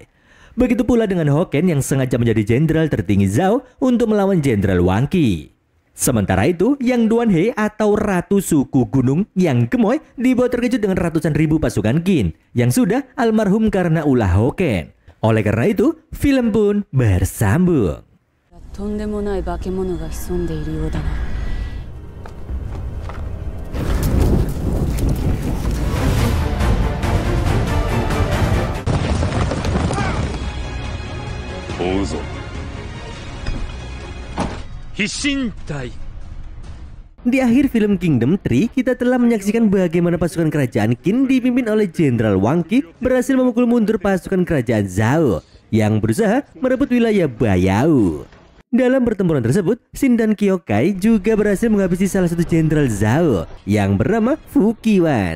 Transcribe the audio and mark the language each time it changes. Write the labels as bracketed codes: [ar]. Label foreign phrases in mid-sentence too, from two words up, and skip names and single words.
[id] Begitu pula dengan Hoken yang sengaja menjadi jenderal tertinggi Zhao untuk melawan Jenderal Wang Qi. Sementara itu, Yang Duanhe atau Ratu Suku Gunung Yang Gemoy dibuat terkejut dengan ratusan ribu pasukan Qin yang sudah almarhum karena ulah Hoken. Oleh karena itu, film pun bersambung. [ja] とんでもない化け物が潜んでいるようだな。追うぞ。必神隊。 [id] Di akhir film Kingdom 3, kita telah menyaksikan bagaimana pasukan kerajaan Qin dipimpin oleh Jenderal Wang Qi berhasil memukul mundur pasukan kerajaan Zhao yang berusaha merebut wilayah Bayao. Dalam pertempuran tersebut, Xin dan Kyokai juga berhasil menghabisi salah satu jenderal Zhao yang bernama Fu Qiwan.